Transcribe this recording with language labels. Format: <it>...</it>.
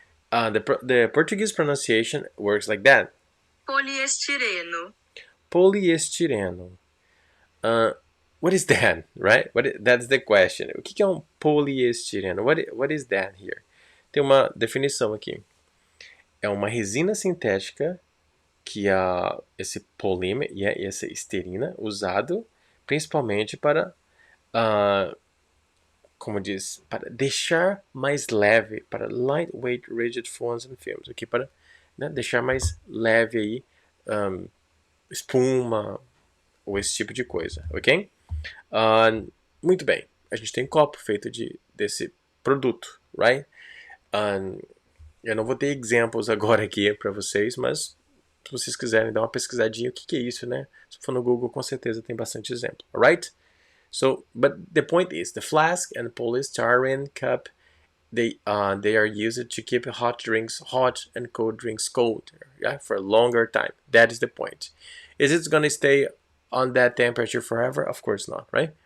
<en>The Portuguese pronunciation works like that.</en> <pt>Poliestireno. Poliestireno.</pt> <en>What is that, right? That's the question.</en> <pt>O que é poliestireno?</pt> <en>What is that here?</en> <pt>tem uma definição aqui. É uma resina sintética que esse polímero e essa esterina usado principalmente para, como diz, para deixar mais leve, para</pt> <en>lightweight rigid phones and films,</en> <pt>aqui para, né, deixar mais leve aí, espuma ou esse tipo de coisa, ok? Muito bem, a gente tem copo feito desse produto, right? Eu não vou ter exemplos agora aqui para vocês, mas se vocês quiserem dar uma pesquisadinha, o que é isso, né? Se for no Google, com certeza tem bastante exemplo, alright?</pt> <en>So, but the point is, the flask and polystyrene cup, they are used to keep hot drinks hot and cold drinks cold, yeah, for a longer time. That is the point. Is it going to stay on that temperature forever? Of course not, right?</en>